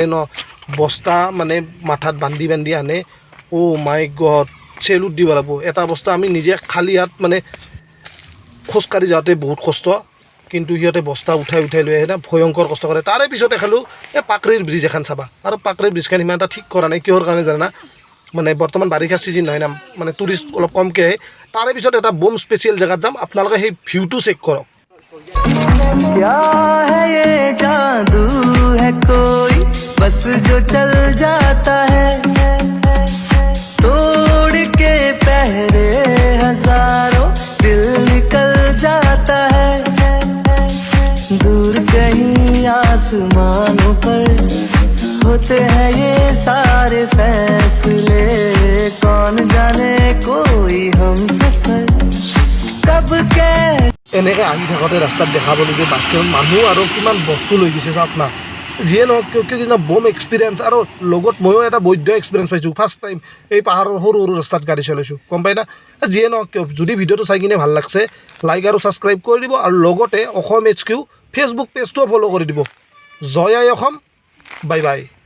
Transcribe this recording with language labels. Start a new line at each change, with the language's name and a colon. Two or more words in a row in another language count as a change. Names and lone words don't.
Assamese: ন বস্তা মানে মাথাত বান্ধি বান্ধি আনে
English: oh my god
Assamese: চেলুট দিব লাগিব এটা বস্তা আমি নিজে খালী হাত মানে খোজকাঢ়ি যাওঁতে বহুত কষ্ট কিন্তু সিহঁতে বস্তা উঠাই লৈ আহে না ভয়ংকৰ কষ্ট কৰে তাৰে পিছত দেখালোঁ এই পাকৰিৰ ব্ৰিজ এখন চাবা আৰু পাকৰিৰ ব্ৰিজখন ইমান এটা ঠিক কৰা নাই কিহৰ কাৰণে জানা না মানে বৰ্তমান বাৰিষা ছিজন নহয় না মানে টুৰিষ্ট অলপ কমকৈ আহে তাৰে পিছত এটা
English: bomb special
Assamese: জেগাত যাম আপোনালোকে সেই ভিউটো চেক কৰক
Hindi: क्या है ये जादू है कोई बस जो चल जाता है तोड़ के पहरे हजारों दिल निकल जाता है दूर कहीं आसमानों पर होते हैं ये सारे फैसले कौन जाने कोई हम सफर कब के
Assamese: এনেকৈ আহি থাকোঁতে ৰাস্তাত দেখা পালোঁ যে বাছখন মানুহ আৰু কিমান বস্তু লৈ গৈছে চাওক না যিয়ে নহওক কিয় কিছুমান
English: bomb experience
Assamese: আৰু লগত ময়ো এটা বৈধ এক্সপিৰিয়েঞ্চ পাইছোঁ
English: first time
Assamese: এই পাহাৰৰ সৰু সৰু ৰাস্তাত গাড়ী চলাইছোঁ গম পাই না যিয়ে নহওক কিয় যদি ভিডিঅ'টো চাই কিনে ভাল লাগছে লাইক আৰু ছাবস্ক্ৰাইব কৰি দিব আৰু লগতে অসম HQ ফেচবুক পেজটোও ফ'ল' কৰি দিব জয় আই অসম
English: bye bye